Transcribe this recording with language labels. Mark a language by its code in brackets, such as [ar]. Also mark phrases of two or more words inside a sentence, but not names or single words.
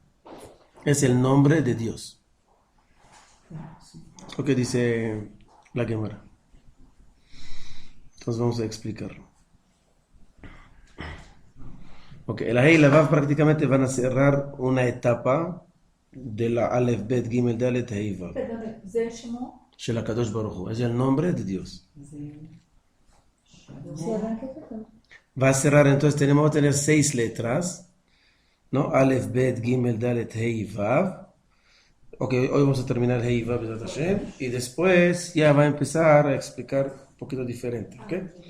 [es] Es el nombre de Dios. Es lo que dice la Gemara. Entonces vamos a explicarlo. Ok, el Hey y la Vav prácticamente van a cerrar una etapa de la Aleph, Bet, Gimel, Dalet, Hey, Vav. [he] Perdón, זה שמו. של הקדוש ברוך הוא. [es] Es el nombre de Dios. ¿Cierran qué? Perdón. Va a cerrar, entonces vamos a tener 6 letras, ¿no? Aleph, Bet, Gimel, Dalet, Hey, Vav. Ok, hoy vamos a terminar Hey, Vav, [he] בעזרת השם, [es] y después ya va a empezar a explicar un poquito diferente, ¿ok?